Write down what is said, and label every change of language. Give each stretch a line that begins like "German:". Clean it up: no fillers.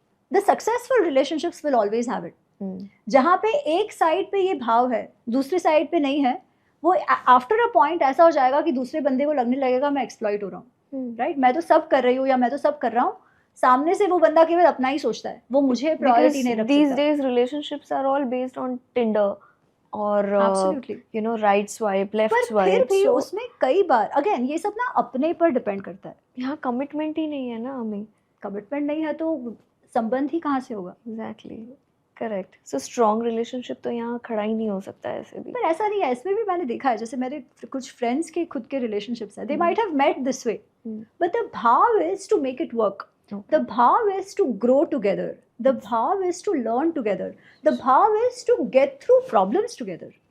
English: The successful relationships will always have it.
Hindi: जहाँ पे एक साइड पे ये भाव है, दूसरी साइड पे नहीं है, वो आफ्टर अ पॉइंट ऐसा हो जाएगा कि दूसरे बंदे को लगने लगेगा मैं एक्सप्लॉइट हो रहा हूँ, राइट? मैं तो सब कर रही हूँ या मैं तो सब कर रहा हूँ, सामने से वो बंदा केवल अपना ही सोचता है, वो मुझे प्रायोरिटी नहीं रखता।
English: These days relationships are all based on Tinder और you know right swipe, left swipe.
Hindi: फिर भी उसमें कई बार अगेन ये सब ना अपने पर डिपेंड करता है। यहाँ कमिटमेंट ही नहीं है ना, हमें कमिटमेंट नहीं है तो संबंध ही कहाँ से होगा?
English: Exactly, correct.
Hindi: So strong relationship तो यहाँ खड़ा ही नहीं हो सकता है ऐसे भी। पर ऐसा नहीं है, इसमें भी मैंने देखा है, जैसे मेरे कुछ फ्रेंड्स के खुद के रिलेशनशिप्स हैं,
English: They might have met this way, but the bhav is to make it work, the bhav is to grow together, the bhav is to learn together, the bhav is to get through problems together.